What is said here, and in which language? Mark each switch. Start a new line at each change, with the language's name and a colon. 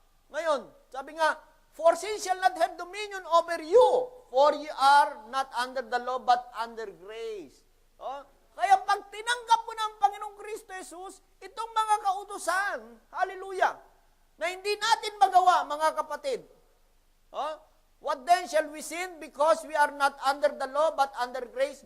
Filipino: Ngayon, sabi nga,
English: for sin shall not have dominion over you, for ye are not under the law, but under grace.
Filipino: Kaya pag tinanggap mo ng Panginoong Kristo Jesus, itong mga kautusan, hallelujah, na hindi natin magawa, mga kapatid.
English: What then shall we sin because we are not under the law but under grace?